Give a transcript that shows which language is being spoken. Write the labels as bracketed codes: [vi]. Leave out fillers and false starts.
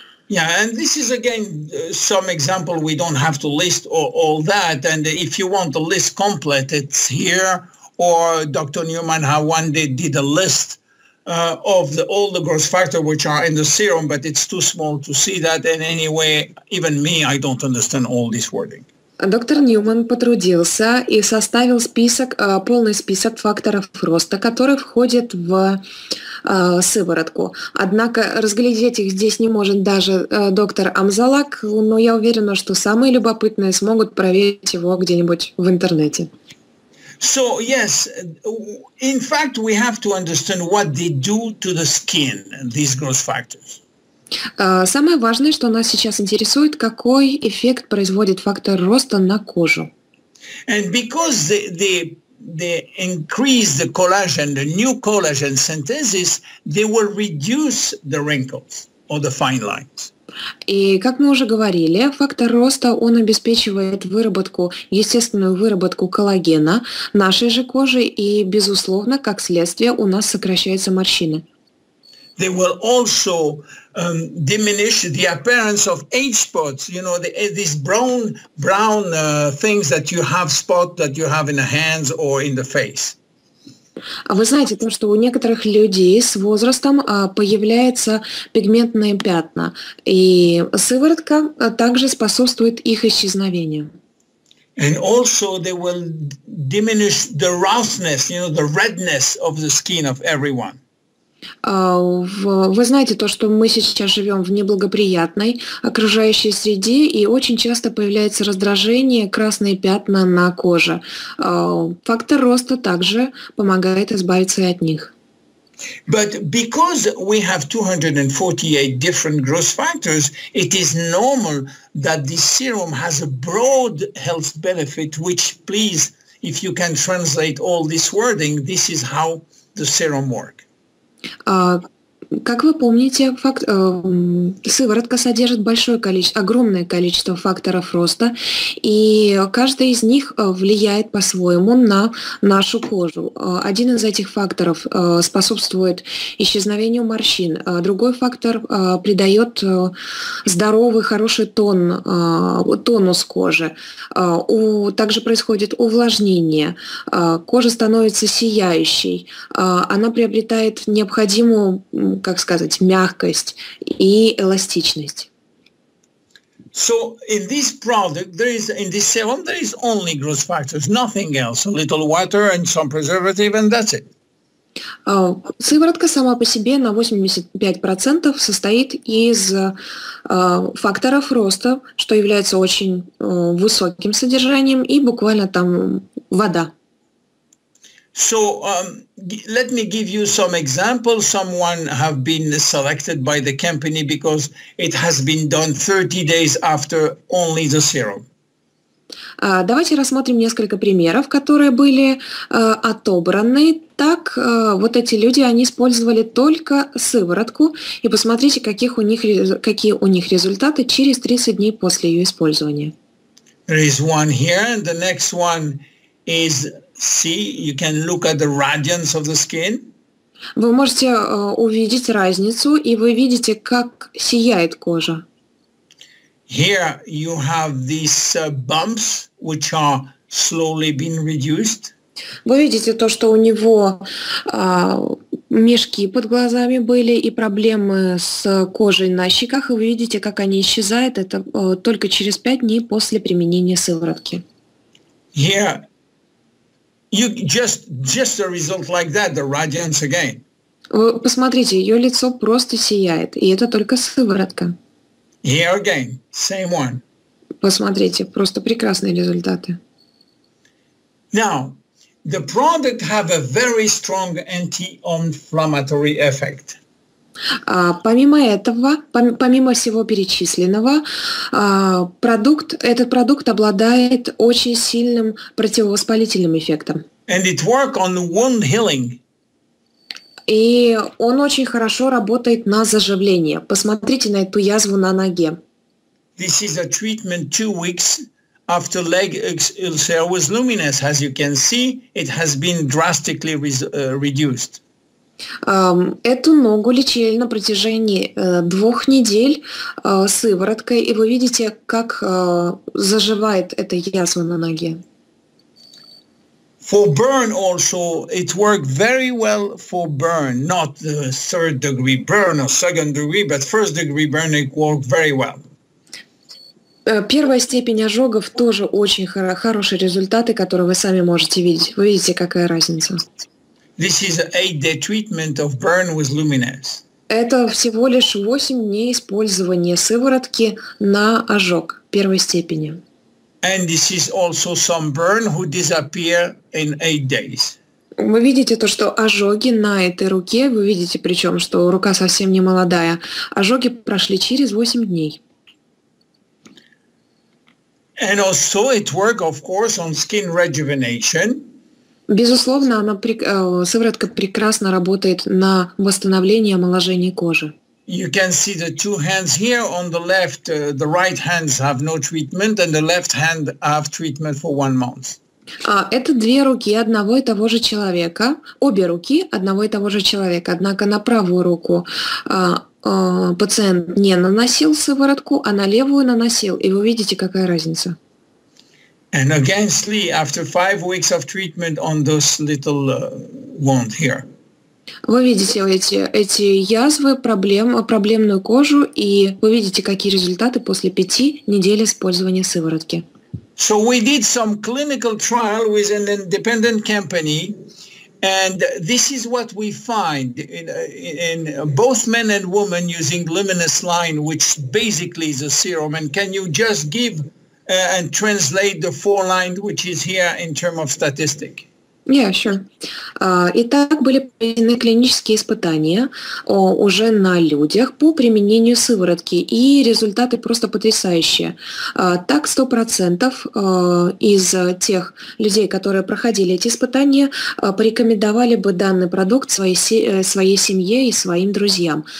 [en] Yeah, and this is again some example. We don't have to list all that, and if you want the list complete, it's here. Or Dr. Newman one day did a list of all the growth factors which are in the serum, but it's too small to see that. And anyway, even me, I don't understand all this wording. [ru] Доктор Ньюман потрудился и составил полный список факторов роста, которые входят в сыворотку. Однако разглядеть их здесь не может даже доктор Амзалак, но я уверена, что самые любопытные смогут проверить его где-нибудь в интернете. [en] So yes, in fact, we have to understand what they do to the skin, these growth factors. [ru] Самое важное, что нас сейчас интересует, какой эффект производит фактор роста на кожу. [en] And because they increase the collagen, the new collagen synthesis, they will reduce the wrinkles or the fine lines. [ru] И, как мы уже говорили, фактор роста, он обеспечивает естественную выработку коллагена нашей же кожи, и, безусловно, как следствие, у нас сокращаются морщины. [en] They will also diminish the appearance of age spots. These brown things that you have in the hands or in the face. [ru] А вы знаете то, что у некоторых людей с возрастом появляются пигментные пятна, и сыворотка также способствует их исчезновению. [en] And also they will diminish the roughness, the redness of the skin of everyone. [ru] Вы знаете то, что мы сейчас живем в неблагоприятной окружающей среде, и очень часто появляется раздражение, красные пятна на коже. Фактор роста также помогает избавиться и от них. [en] But because we have 248 different growth factors, it is normal that this serum has a broad health benefit, which, please, if you can translate all this wording, this is how the serum works. [ru] Как вы помните, сыворотка содержит огромное количество факторов роста, и каждый из них влияет по-своему на нашу кожу. Один из этих факторов способствует исчезновению морщин, другой фактор придает здоровый, хороший тонус кожи. Также происходит увлажнение, кожа становится сияющей, она приобретает необходимую, как сказать, мягкость и эластичность. [en] So in this product, in this serum, there is only growth factors, nothing else. A little water and some preservative, and that's it. [ru] Сыворотка сама по себе на 85% состоит из факторов роста, что является очень высоким содержанием, и буквально там вода. [en] So let me give you some examples. Someone have been selected by the company because it has been done 30 days after only the serum. [ru] Давайте рассмотрим несколько примеров, которые были отобраны. Так, вот эти люди, они использовали только сыворотку, и посмотрите, какие у них результаты через 30 дней после ее использования. [en] There is one here, and the next one is, see, you can look at the radiance of the skin. [ru] Вы можете увидеть разницу, и вы видите, как сияет кожа. [en] Here you have these bumps, which are slowly being reduced. [ru] Вы видите то, что у него мешки под глазами были и проблемы с кожей на щеках, и вы видите, как они исчезают. Это только через 5 дней после применения сыворотки. [en] Here, you just a result like that, the radiance again. [ru] Вы посмотрите, ее лицо просто сияет, и это только сыворотка. [en] Here again, same one. [ru] Посмотрите, просто прекрасные результаты. [en] Now, the product have a very strong anti-inflammatory effect. [ru] Помимо этого, помимо всего перечисленного, этот продукт обладает очень сильным противовоспалительным эффектом. [en] And it work on wound healing. [ru] И он очень хорошо работает на заживление. Посмотрите на эту язву на ноге. [en] This is a treatment 2 weeks after leg ulcer with luminous. As you can see, it has been drastically reduced. [ru] Эту ногу лечили на протяжении 2 недель сывороткой, и вы видите, как заживает эта язва на ноге. [en] For burn also, it worked very well for burn, not the 3rd degree burn or 2nd degree, but 1st degree burn, it worked very well. [ru] Первая степень ожогов тоже очень хорошие результаты, которые вы сами можете видеть. Вы видите, какая разница. [en] This is an 8-day treatment of burn with luminous. [ru] Это всего лишь 8 дней использования сыворотки на ожог первой степени. [en] And this is also some burn who disappear in 8 days. [ru] Вы видите то, что ожоги на этой руке, вы видите причем, что рука совсем не молодая, ожоги прошли через 8 дней. [en] And also it works, of course, on skin rejuvenation. [ru] Безусловно, сыворотка прекрасно работает на восстановление и омоложение кожи. [en] You can see the two hands here. On the left, the right hands have no treatment, and the left hand have treatment for 1 month. [ru] Это 2 руки одного и того же человека, обе руки одного и того же человека. Однако на правую руку пациент не наносил сыворотку, а на левую наносил. И вы видите, какая разница. [en] And again, after 5 weeks of treatment on those little wound here. [ru] Вы видите эти язвы, проблемную кожу, и вы видите, какие результаты после 5 недель использования сыворотки. [en] So we did some clinical trial with an independent company, and this is what we find in both men and women using luminous line, which basically is a serum. And can you just give and translate the 4 line, which is here in terms of statistic? Yeah, sure. [ru] Итак, были проведены клинические испытания уже на людях по применению сыворотки, и результаты просто потрясающие. Так, 100% из тех людей, которые проходили эти испытания, порекомендовали бы данный продукт своей семье и своим друзьям.